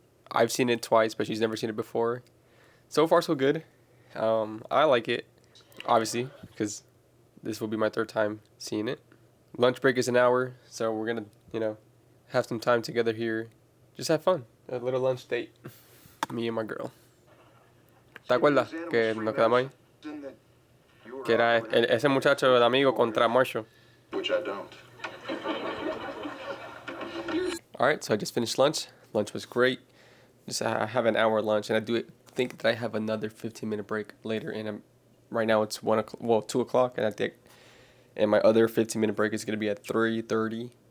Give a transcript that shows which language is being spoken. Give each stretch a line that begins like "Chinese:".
English: I've seen it twice, but she's never seen it before. So far, so good. I like it, obviously, because this will be my third time seeing it. Lunch break is an hour, so we're gonna, have some time together here. Just have fun. A little lunch date. Me and my girl.
Spanish: ¿Te acuerdas que nos quedamos ahí? Que era ese muchacho, el amigo, contra Marshall.
English: Which I don't. Alright, so I just finished lunch. Lunch was great. I have an hour lunch, and I do think that I have another 15-minute break later. And right now it's 2 o'clock, and I think, and my other 15-minute break is gonna be at 3:30.